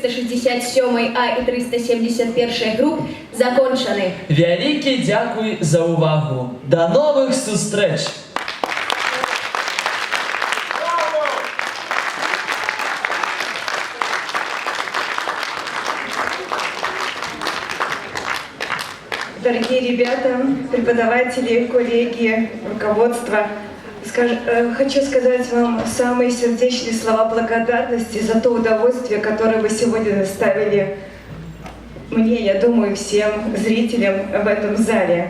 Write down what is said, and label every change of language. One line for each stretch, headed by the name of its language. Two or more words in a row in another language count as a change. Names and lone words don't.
Belarusian: 367 А і 371 груп закончаны. Вялікі дзякуй за увагу. До новых сустрэч!
Russian: Дорогие ребята, преподаватели, коллеги, руководство, хочу сказать вам самые сердечные слова благодарности за то удовольствие, которое вы сегодня доставили мне, я думаю, всем зрителям в этом зале.